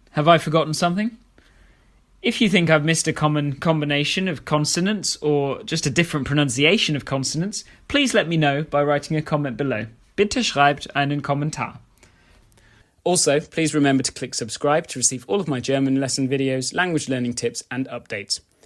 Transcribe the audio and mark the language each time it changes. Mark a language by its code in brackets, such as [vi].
[en] Have I forgotten something? If you think I've missed a common combination of consonants or just a different pronunciation of consonants, please let me know by writing a comment below. [de] Bitte schreibt einen Kommentar. [en] Also, please remember to click subscribe to receive all of my German lesson videos, language learning tips and updates.